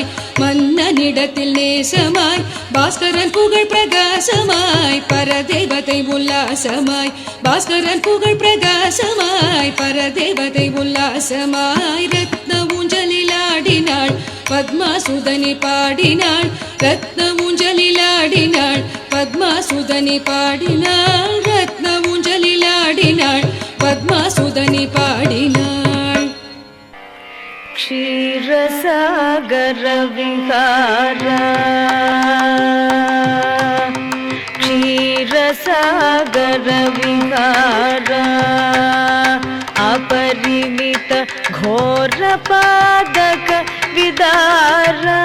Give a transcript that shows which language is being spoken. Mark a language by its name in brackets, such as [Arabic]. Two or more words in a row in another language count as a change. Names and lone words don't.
[Tamil] மன்னனிடத்தில் நேசமாய் பாஸ்கரன் புகழ் பிரகாசமாய் பரதேவதை உல்லாசமாய் பாஸ்கரன் புகழ் பிரகாசமாய் பரதேவதை உல்லாசமாய் ரத்ன ஊஞ்சலில் ஆடினாள் பத்மாசுதனி பாடினாள் ரத்ன ஊஞ்சலில் ஆடினாள் பத்மாசுதனி பாடினாள் ரத்ன ஊஞ்சலில் ஆடினாள் பத்மாசுதனி பாடினாள் [Sanskrit] क्षीरसागर विहार क्षीरसागर विहार अपरिमित घोर पादक विदार